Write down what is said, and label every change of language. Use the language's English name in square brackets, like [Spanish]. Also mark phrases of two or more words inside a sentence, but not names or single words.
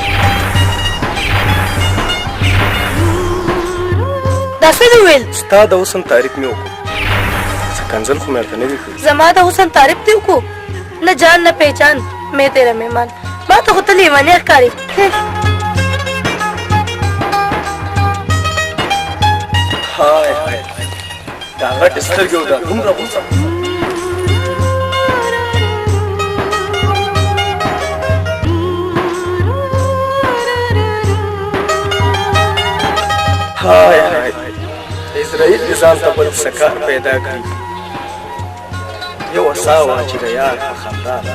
[Pashto] دا څه دی ویل ستا د حسن تعریف مې وکړو څه کنځل خو مې ورته نه دي کړي زما د حسن تعریف دی وکړو [Urdu] نه جان نه پہچان میں تیرا مہمان [Pashto] ما ته خو ته لیونی ښکاري هاي هاي دا غټ سترګې او دا دومره غوسه هاي هاي اسرائیل د ځان ته بل سکار پیدا کړي یو سا وه چې د یار په خندا